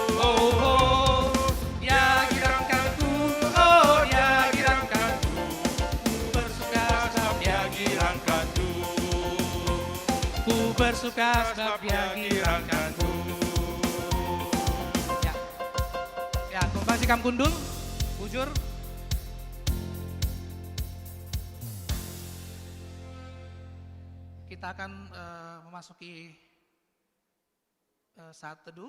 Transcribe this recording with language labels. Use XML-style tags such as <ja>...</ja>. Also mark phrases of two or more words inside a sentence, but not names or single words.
<id>Bersuka sebab dia girangkanku.</id> <btx>Ya, tumpang sikam kundul, bujur.</btx> <id>Kita akan memasuki saat teduh.</id>